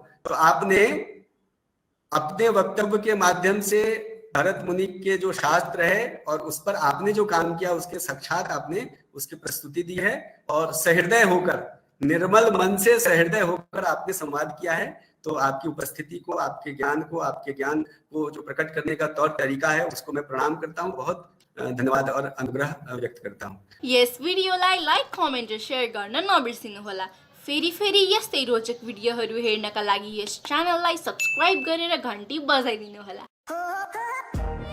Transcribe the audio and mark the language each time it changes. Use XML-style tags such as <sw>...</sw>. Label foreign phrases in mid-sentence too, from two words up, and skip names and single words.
<hi>तो आपने अपने वक्तव्य के माध्यम से भरत मुनि के जो शास्त्र है और उस पर आपने जो काम किया, उसके साक्षात आपने उसकी प्रस्तुति दी है और सहृदय होकर, निर्मल मन से सहृदय होकर आपने संवाद किया है। तो आपकी उपस्थिति को, आपके ज्ञान को जो प्रकट करने का तौर तरीका है, उसको मैं प्रणाम करता हूँ, बहुत धन्यवाद और अनुग्रह व्यक्त करता हूँ।</hi> <ne>यस भिडियोलाई लाइक कमेन्ट र सेयर गर्न नबिर्सिनुहोला। फेरि यस्तै रोचक भिडियोहरू हेर्नका लागि यस च्यानललाई सब्स्क्राइब गरेर घन्टी बजाइदिनुहोला।</ne>